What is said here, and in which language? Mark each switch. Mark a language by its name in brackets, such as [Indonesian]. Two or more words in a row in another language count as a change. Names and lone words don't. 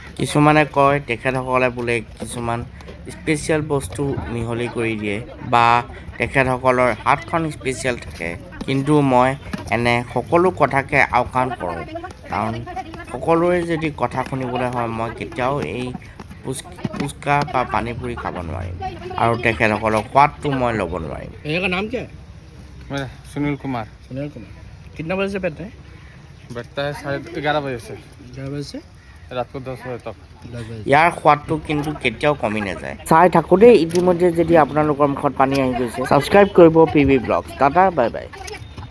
[Assamese] কিছুমানে কয় তেখেতসকলে বোলে কিছুমান স্পেচিয়েল বস্তু মিহলি কৰি দিয়ে বা তেখেতসকলৰ হাতখন স্পেচিয়েল থাকে। কিন্তু মই এনে সকলো কথাকে আওকাণ কৰোঁ, কাৰণ সকলোৰে যদি কথা শুনিবলৈ হয় মই কেতিয়াও এই ফুচকা বা পানীপুৰি খাব নোৱাৰিম আৰু তেখেতসকলৰ সোৱাদটো মই ল'ব নোৱাৰিম। [Hindi] भैया का नाम क्या है? मैं सुनील कुमार। सुनील कुमार। कितना बजे से बैठते हैं? बैठता है 11:30 बजे से 11 बजे से रात को 10 बजे तक। 10 बजे। [Assamese] ইয়াৰ সোৱাদটো কিন্তু কেতিয়াও কমি নাযায়। চাই থাকোঁতেই ইতিমধ্যে যদি আপোনালোকৰ মুখত পানী আহি গৈছে, ছাবস্ক্ৰাইব কৰিব পিভি ব্লগছ। [English] ta-ta, bye bye.